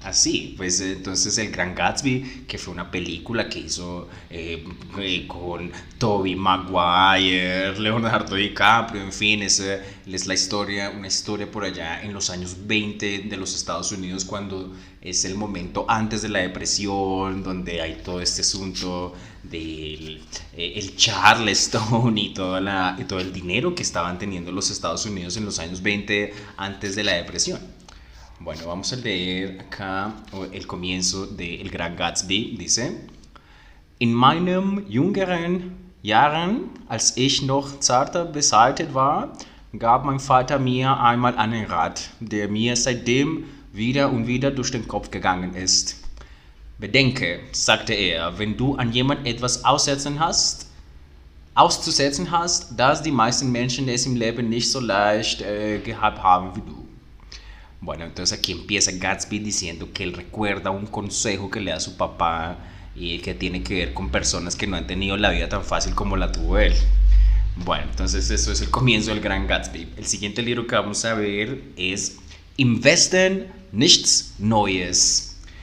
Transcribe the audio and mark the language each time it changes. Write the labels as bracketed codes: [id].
[es] Así, pues entonces El Gran Gatsby, que fue una película que hizo con Tobey Maguire, Leonardo DiCaprio, en fin, es la historia, una historia por allá en los años 20 de los Estados Unidos, cuando es el momento antes de la depresión, donde hay todo este asunto del el Charleston y todo el dinero que estaban teniendo los Estados Unidos en los años 20 antes de la depresión. Bueno, vamos a leer acá el comienzo de El Gran Gatsby. Dice: [de] In meinen jüngeren Jahren, als ich noch zarter beseitet war, gab mein Vater mir einmal einen Rat, der mir seitdem wieder und wieder durch den Kopf gegangen ist. Bedenke, sagte er, wenn du an jemand etwas auszusetzen hast, dass die meisten Menschen es im Leben nicht so leicht gehabt haben wie du. [es] Bueno, entonces aquí empieza Gatsby diciendo que él recuerda un consejo que le da su papá y que tiene que ver con personas que no han tenido la vida tan fácil como la tuvo él. Bueno, entonces eso es el comienzo del Gran Gatsby. El siguiente libro que vamos a ver es [de] Im Westen nichts Neues.